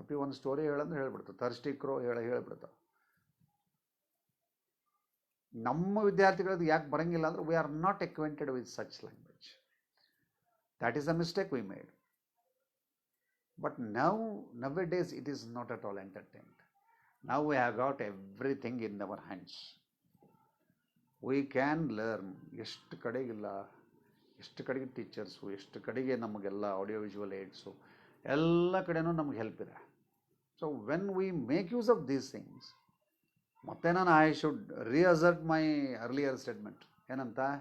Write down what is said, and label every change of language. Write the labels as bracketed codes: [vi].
[kn] ಅಪ್ಪಿ ಒಂದು story ಹೇಳಂದ್ರೆ ಹೇಳ್ಬಿಡ್ತಾವೆ. Thirsty ಕ್ರೋ ಹೇಳ್ಬಿಡ್ತಾವೆ. ನಮ್ಮ ವಿದ್ಯಾರ್ಥಿಗಳದ್ದು ಯಾಕೆ ಬರೋಂಗಿಲ್ಲ ಅಂದರೆ [en] We are not acquainted with such language. That is a mistake we made. But nowadays it is not at all entertained. Now we have got everything in our hands. We can learn. [kn] ಎಷ್ಟು ಕಡೆಗಿಲ್ಲ, ಎಷ್ಟು ಕಡೆಗೆ teachers, ಎಷ್ಟು ಕಡೆಗೆ ನಮಗೆಲ್ಲ audio visual AIDS, ಎಲ್ಲ ಕಡೆನೂ ನಮ್ಗೆ help ಇದೆ. [en] so when we make use of these things, [kn] ಮತ್ತೆ ನಾನು [en] I should reassert my earlier statement. [kn] ಏನಂತ?